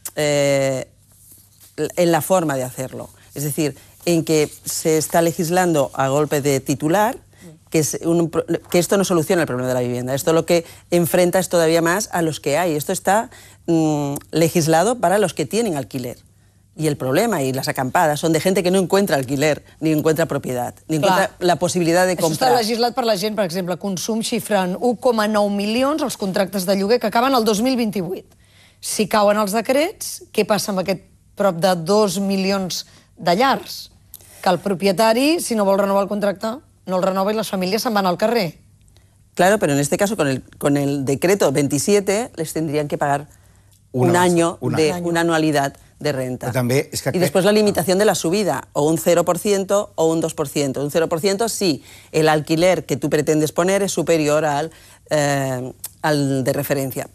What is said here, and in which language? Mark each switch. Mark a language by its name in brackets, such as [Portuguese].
[Spanish] en la forma de hacerlo. Es decir, en que se está legislando a golpe de titular, que esto no soluciona el problema de la vivienda. Esto lo que enfrenta es todavía más a los que hay. Esto está legislado para los que tienen alquiler. Y el problema y las acampadas son de gente que no encuentra alquiler, ni encuentra propiedad, ni encuentra [Catalan] la possibilitat [Spanish] de comprar. [Catalan] Això està legislat per la gent, per exemple, Consum xifren 1,9 milions els contractes de lloguer que acaben el 2028. Si cauen els decrets, què passa amb aquest prop de 2 milions de llars? Que el propietari, si no vol renovar el contracte, no el renova i les famílies se'n van al carrer. [Spanish] Claro, pero en este caso, con el decreto 27, les tendrían que pagar un año de anualidad de renta. [Catalan] També, és que I després [Spanish] la limitación de la subida, o un 0% o un 2%. Un 0% si el alquiler que tú pretendes poner es superior al de referencia.